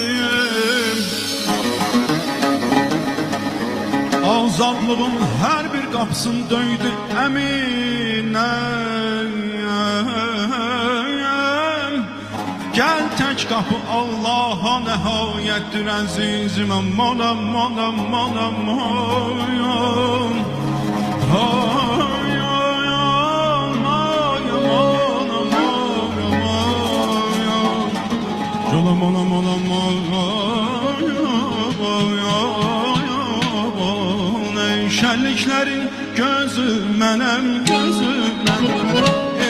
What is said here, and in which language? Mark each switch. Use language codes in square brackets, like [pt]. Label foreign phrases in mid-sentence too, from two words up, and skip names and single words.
[az] Azadlığın her bir qapısını döydü əminəm. [tr] Gel tek kapı Allah'a nihayettir əzizim. Aman aman aman aman. Ay ay aman aman aman aman. Aman aman aman aman. Ey şenliklerin gözü [az] mənim gözüm mənim.